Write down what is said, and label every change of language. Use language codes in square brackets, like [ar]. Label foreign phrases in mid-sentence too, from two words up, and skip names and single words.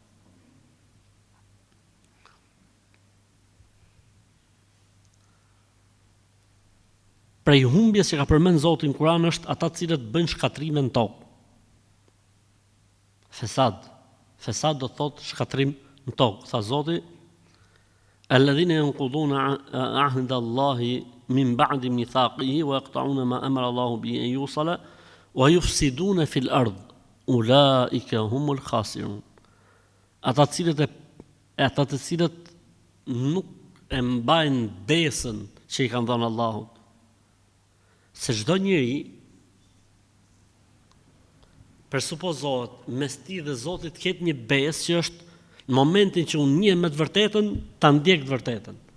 [sq] Prej humbjes që ka përmend Zoti në Kur'an është ata të cilët bëjnë shkatrime në tokë. Fesad do thotë shkatrim në tokë. Tha Zoti: [ar] "الذين ينقضون عهد الله من بعد ميثاقه ويقطعون ما أمر الله به أن يوصل ويفسدون في الأرض. أولئك هم الخاسرون." [sq] Ata të cilët nuk e mbajnë besën që i kanë dhënë Allahut. Se çdo njeri presupozohet mes tij dhe Zotit ketë një besë që është në momentin që unë njem me të vërtetën, ta ndjek të vërtetën.